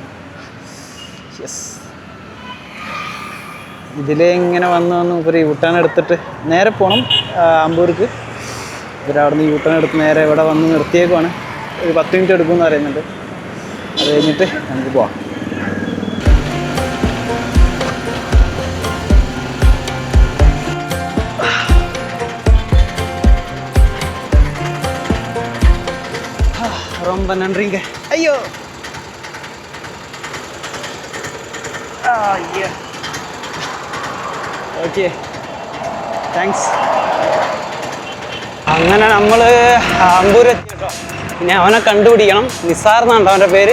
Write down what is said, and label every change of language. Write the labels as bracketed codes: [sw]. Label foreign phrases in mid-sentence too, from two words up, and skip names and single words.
[ml] യെസ്, ഇതിലെ ഇങ്ങനെ വന്ന് ഒരു യൂട്ടേൺ എടുത്തിട്ട് നേരെ പോകണം ആമ്പൂർക്ക്. ഇവരവിടെ നിന്ന് യൂട്ടേൺ എടുത്ത് നേരെ ഇവിടെ വന്ന് നിർത്തിയേക്കുവാണ്. ഒരു 10 മിനിറ്റ് എടുക്കുമെന്ന് പറയുന്നുണ്ട്. അത് കഴിഞ്ഞിട്ട് നമുക്ക് പോവാം. [ta] ரொம்ப நன்றிங்க. ஐயோ, [en] Okay, thanks. [ml] അങ്ങനെ നമ്മൾ ആമ്പൂർ എത്തി കേട്ടോ. ഇനി അവനെ കണ്ടുപിടിക്കണം. നിസാർ എന്നാണ് അവൻ്റെ പേര്.